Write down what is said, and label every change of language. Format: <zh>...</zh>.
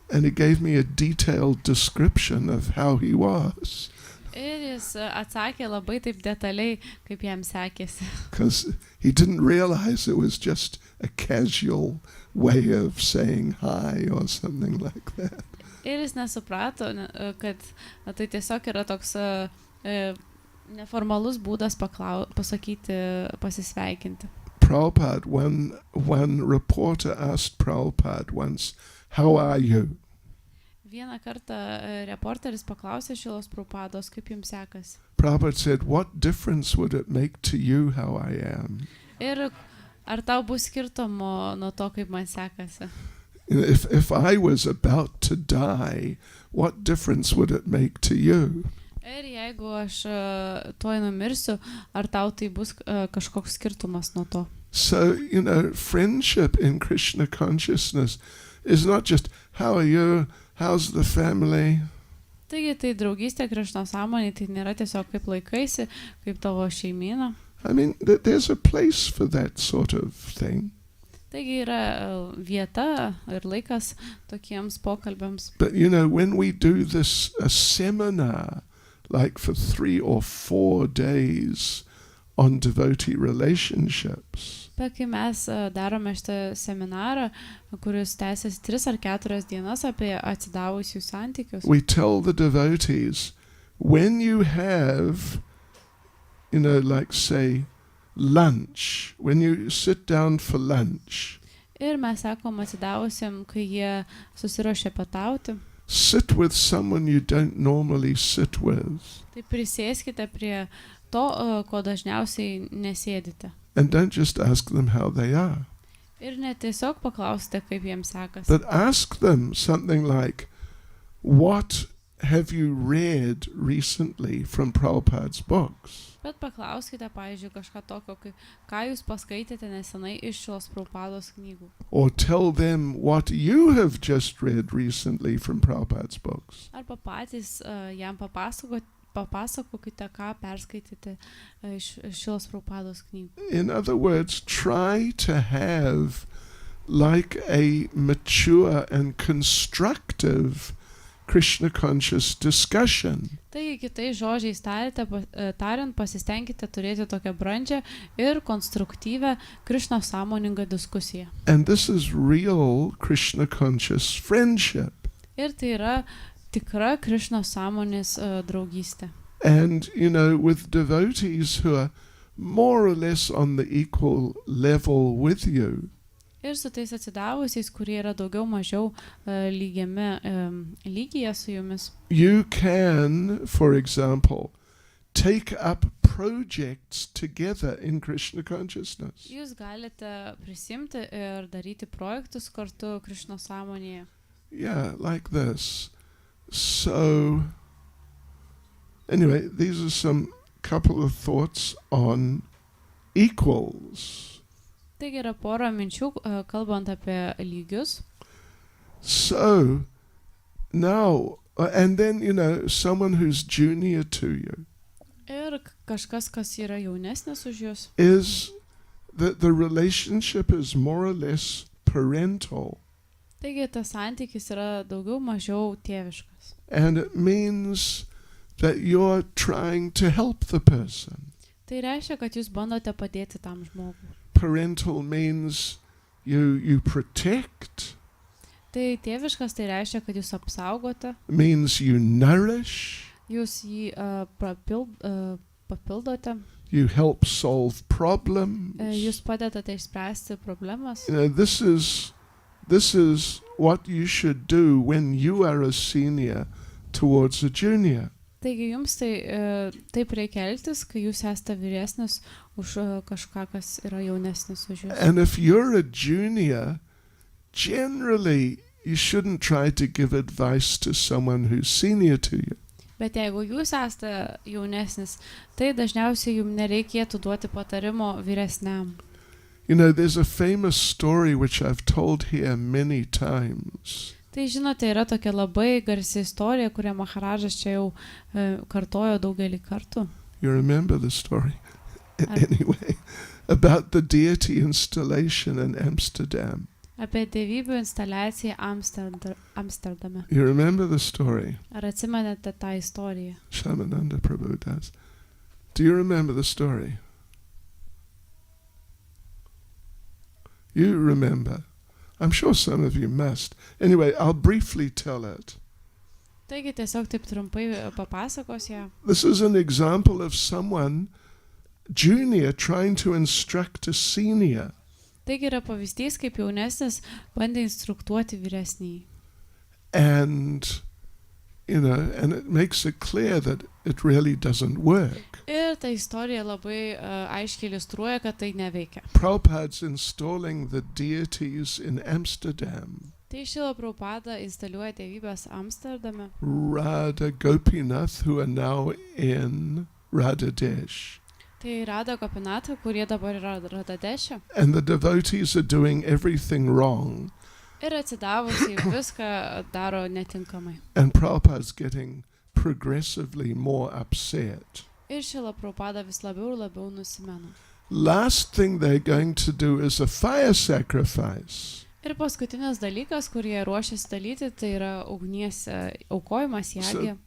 <en>And he gave me a detailed description of how he was.</en> <lt>Ir jis atsakė labai taip detaliai, kaip jam sekėsi.</lt> <en>Because he didn't realize it was just a casual way of saying hi or something like that.</en> <lt>Ir jis nesuprato, kad tai tiesiog yra toks neformalus būdas pasakyti, pasisveikinti.</lt> <en>Prabhupada, one reporter asked Prabhupada once, how are you?</en> <lt>Vieną kartą reporteris paklausė Šilos Prabhupados, kaip jums sekasi.</lt> <en>Prabhupada said, what difference would it make to you how I am?</en> <lt>Ir Ar tau bus skirtumo nuo to, kaip man sekasi?</lt> <en>You know, if I was about to die, what difference would it make to you?</en> <lt>Ir jeigu aš tuoj numirsiu, ar tau tai bus kažkoks skirtumas nuo to?</lt> <en>So, you know, friendship in Krishna consciousness is not just, how are you, how's the family?</en> <lt>Taigi tai draugystė Krišno sąmonė, tai nėra tiesiog kaip laikaisi, kaip tavo šeimyna.</lt> <en>I mean, there's a place for that sort of thing.</en> <lt>Taigi yra vieta ir laikas tokiems pokalbiams.</lt> <en>But, you know, when we do this, a seminar, like for 3 or 4 days on devotee relationships,</en> <lt>Bet kai mes darome šitą seminarą, kuris tęsiasi 3 ar 4 dienas apie atsidavusių santykius,</lt> <en>we tell the devotees, when you have, you know, like say, lunch, when you sit down for lunch,</en> <lt>ir mes sakom atsidavusiam, kai jie susiruošia pietauti,</lt> <en>sit with someone you don't normally sit with.</en> <lt>tai prisėskite prie to, ko dažniausiai nesėdite.</lt> <en>And don't just ask them how they are.</en> <lt>Ir ne tiesiog paklausite, kaip jiems sekasi.</lt> <en>But ask them something like, what have you read recently from Prabhupada's books?</en> <lt>Bet paklauskite, pavyzdžiui, kažką tokio, ką jūs paskaitėte nesenai iš šios Prabhupados knygų.</lt> <en>Or tell them what you have just read recently from Prabhupada's books.</en> <lt>Arba patys jam papasakokite, ką perskaitėte iš šios Prabhupados knygų.</lt> <en>In other words, try to have like a mature and constructive Krishna conscious discussion.</en> <lt>Taigi, kitais žodžiais tariant, pasistengkite turėti tokią brandžią ir konstruktyvę Krišno sąmoningą diskusiją.</lt> <en>And this is real Krishna conscious friendship.</en> <lt>Ir tai yra tikra Krišno sąmonės draugystė.</lt> <en>And, you know, with devotees who are more or less on the equal level with you,</en> <lt>Ir su tais atsidavusiais, kurie yra daugiau mažiau lygyje su jumis.</lt> <en>you can, for example, take up projects together in Krishna consciousness.</en> <lt>Jūs galite prisimti ir daryti projektus kartu Krišno sąmonėje.</lt> <en>Yeah, like this. So, anyway, these are some couple of thoughts on equals.</en> <lt>Taigi yra pora minčių, kalbant apie lygius.</lt> <en>So, now, and then, you know, someone who's junior to you</en> <lt>Ir kažkas, kas yra jaunesnis už jūs.</lt> <en>is that the relationship is more or less parental.</en> <lt>Taigi tas santykis yra daugiau mažiau tėviškas.</lt> <en>And it means that you're trying to help the person.</en> <lt>Tai reiškia, kad jūs bandote padėti tam žmogui.</lt> <en>Parental means you protect,</en> <lt>Tai tėviškas tai reiškia, kad jūs apsaugote,</lt> <en>means you nourish,</en> <lt>jūs jį papildote,</lt> <en>you help solve problems.</en> <lt>jūs padedate išspręsti problemas.</lt> <en>You know, this is what you should do when you are a senior towards a junior.</en> <lt>Taigi jums taip reikia elgtis, kai jūs esate vyresnis už kažką, kas yra jaunesnis už jūs.</lt> <en>And if you're a junior, generally you shouldn't try to give advice to someone who's senior to you.</en> <lt>Bet jeigu jūs esate jaunesnis, tai dažniausiai jums nereikėtų duoti patarimo vyresniam.</lt> <en>You know, there's a famous story which I've told here many times.</en> <lt>Tai žinote, yra tokia labai garsi istorija, kurią Maharadžas čia jau kartojo daugelį kartų.</lt> <en>You remember the story? Anyway, about the deity installation in Amsterdam.</en> <lt>Apie dievybių instaliaciją Amsterdame.</lt> <en>You remember the story?</en> <lt>Ar atsimenate tą istoriją?</lt> <en>Shamananda Prabhu does. Do you remember the story? You remember. I'm sure some of you must. Anyway, I'll briefly tell it.</en> <lt>Taigi tiesiog taip trumpai papasakos ją.</lt> <en>This is an example of someone junior trying to instruct a senior.</en> <lt>Taigi yra pavyzdys, kaip jaunesnis bandė instruktuoti vyresnįjį.</lt> <en>And, and it makes it clear that it really doesn't work.</en> <lt>Ir ta istorija labai aiškiai iliustruoja, kad tai neveikia.</lt> <en>Prabhupada's installing the deities in Amsterdam.</en> <lt>Tai Šrila Prabhupada instaliuoja dievybės Amsterdame.</lt> <en>Radha Gopinath, who are now in Radhadesh.</en> <lt>Tai Radha Gopinath, kurie dabar yra Radhadeše.</lt> <en>And the devotees are doing everything wrong.</en> <lt>Ir atsidavusiai viską daro netinkamai.</lt> <en>And Prabhupada's getting progressively more upset.</en> <lt>Ir Šrila Prabhupada vis labiau ir labiau nusimena.</lt> <en>Last thing they're going to do is a fire sacrifice.</en> <lt>Ir paskutinis dalykas, kurį ruošiasi daryti, tai yra ugnies aukojimas jagė.</lt>